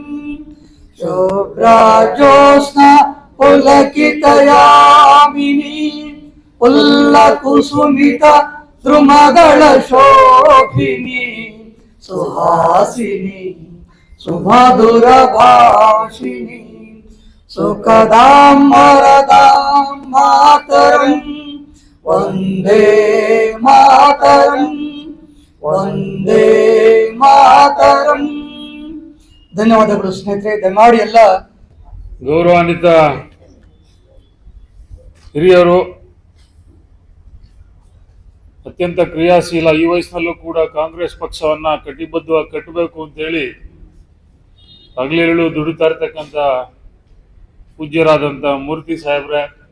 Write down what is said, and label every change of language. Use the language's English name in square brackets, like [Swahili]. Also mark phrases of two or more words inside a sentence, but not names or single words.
[Sanskrit] शुभ्रज्योत्स्ना पुलकितयामिनी पुल्लकुसुमित द्रुमदल शोभिनी सुहासिनी सुमधुर भाषिनी सुखदां वरदां मातरं वंदे मातरं ವಂದೇ ಮಾತರಂ. [Kannada] ಧನ್ಯವಾದಗಳು ಸ್ನೇಹಿತರೆ. ದಯಮಾಡಿ ಎಲ್ಲ ಗೌರವಾನ್ವಿತ ಹಿರಿಯರು, ಅತ್ಯಂತ ಕ್ರಿಯಾಶೀಲ, ಈ ವಯಸ್ಸಿನಲ್ಲೂ ಕೂಡ ಕಾಂಗ್ರೆಸ್ ಪಕ್ಷವನ್ನ ಕಟಿಬದ್ಧವಾಗಿ ಕಟ್ಟಬೇಕು ಅಂತೇಳಿ ಹಗಲಿರುಳು ದುಡಿತಾ ಇರ್ತಕ್ಕಂಥ ಪೂಜ್ಯರಾದಂಥ ಮೂರ್ತಿ ಸಾಹೇಬ್ರೆ,